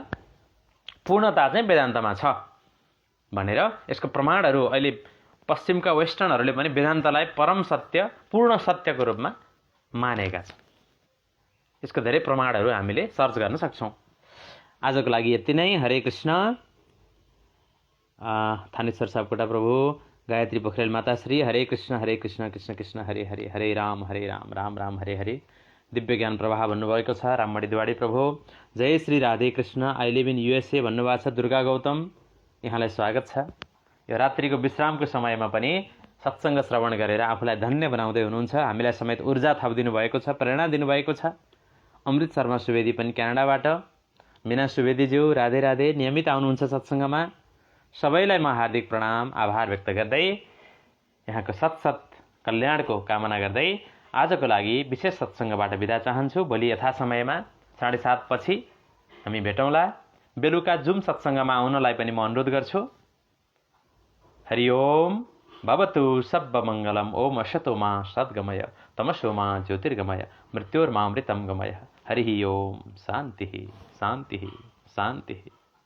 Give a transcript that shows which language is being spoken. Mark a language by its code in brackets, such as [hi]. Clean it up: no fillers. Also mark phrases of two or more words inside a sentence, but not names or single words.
[ne] पूर्णता चाहिँ वेदान्तमा छ भनेर यसको प्रमाणहरू अहिले पश्चिमका वेस्टर्नहरूले पनि वेदान्तलाई परम सत्य, पूर्ण सत्यको रूपमा मानेका छन्। यसको धेरै प्रमाणहरू हामीले सर्च गर्न सक्छौँ। आजको लागि यति नै। हरे कृष्ण। थानेश्वर सापकोटा प्रभु, गायत्री पोखरेल माताश्री। [sa] हरे कृष्ण कृष्ण कृष्ण हरे हरे, हरे राम राम राम हरे हरे। [ne] दिव्य ज्ञान प्रवाह भन्नुभएको छ राममणि दिवाडी प्रभु। जय श्री राधे कृष्ण। [en] I live in USA [ne] भन्नुभएको छ दुर्गा गौतम, यहाँलाई स्वागत छ। यो रात्रिको विश्रामको समयमा पनि सत्सङ्ग श्रवण गरेर आफूलाई धन्य बनाउँदै हुनुहुन्छ। हामीलाई समेत ऊर्जा थपिदिनु भएको छ, प्रेरणा दिनुभएको छ। अमृत शर्मा सुवेदी पनि क्यानाडाबाट, मीना सुवेदीज्यू राधे राधे, नियमित आउनुहुन्छ सत्सङ्गमा। सबैलाई म हार्दिक प्रणाम, आभार व्यक्त गर्दै यहाँको सत कल्याणको कामना गर्दै आजको लागि विशेष सत्सङ्गबाट बिदा चाहन्छु। भोलि यथा समयमा 7:30 पछि हामी भेटौँला। बेलुका जुम सत्सङ्गमा आउनलाई पनि म अनुरोध गर्छु। [sa] हरि ओम भवतु सर्वमङ्गलम्। ओम असतो मा सद्गमय, तमसो मा ज्योतिर्गमय, मृत्योर्मामृतं गमय। हरि ओम। शान्तिः शान्तिः शान्तिः।